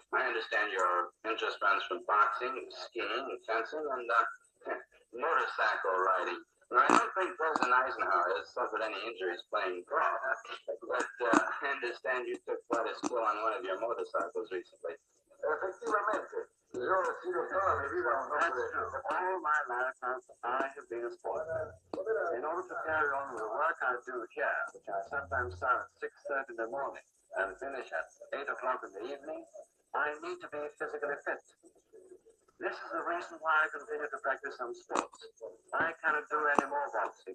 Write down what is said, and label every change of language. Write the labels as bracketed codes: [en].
[en] I understand your interest runs from boxing, skiing, fencing, and motorcycle riding. Now, I don't think President Eisenhower has suffered any injuries playing golf, but I understand you took quite a skill on one of your motorcycles recently. [es] Efectivamente. Yo he sido toda mi vida un hombre. [en] All my life, I have been a sportsman. In order to carry on with the work I do here, which I sometimes start at 6:30 in the morning and finish at 8 o'clock in the evening, I need to be physically fit. This is the reason why I continue to practice some sports. I cannot do any more boxing.